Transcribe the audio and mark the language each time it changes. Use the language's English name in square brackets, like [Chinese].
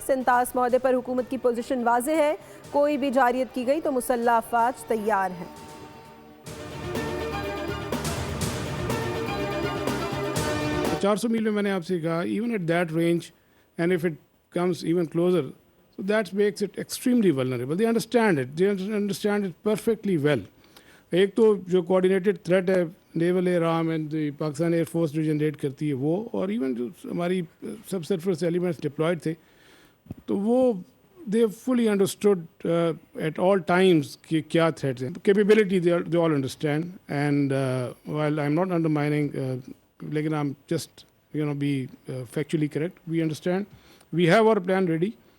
[Urdu] سنتاس معاہدے پر حکومت کی پوزیشن واضح ہے. کوئی بھی جارحیت کی گئی تو مسلح افواج تیار ہیں. 400 میل میں میں نے آپ سے کہا [English] Even at that range and if it comes even closer so that makes it extremely vulnerable. They understand it. They understand it perfectly well. [Urdu] ایک تو جو coordinated threat ہے نیول year arm and the Pakistan air force جو generate کرتی ہے وہ، اور even جو ہماری سب سرفس ایلیمنٹس ڈپلائڈ تھے تو وہ [English] they fully understood at all times [Urdu] کہ کیا threats ہیں. [English] Capability they all understand and while I'm not undermining [Urdu] لیکن [English] I'm just be factually correct. We understand. We have our plan ready.